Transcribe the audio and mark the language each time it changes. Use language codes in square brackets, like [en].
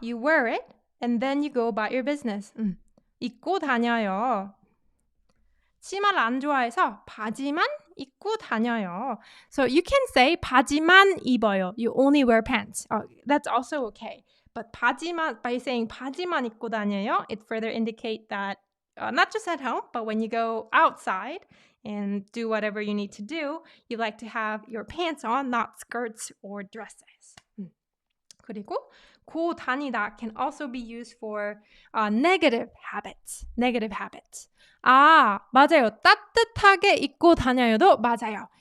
[en] You wear it and then you go about your business. [ko] 입고 다녀요. 치마를 안 좋아해서 바지만 입고 다녀요. [en] So you can say [ko] 바지만 입어요. [en] You only wear pants. That's also okay. But 바지만, by saying [ko] 바지만 입고 다녀요, [en] it further indicates that not just at home, but when you go outside and do whatever you need to do, you like to have your pants on, not skirts or dresses. [ko] 그리고 [en] 고 다니다 can also be used for negative habits. Negative habits. [ko] 아, 맞아요. 따뜻하게 입고 다녀요도 맞아요.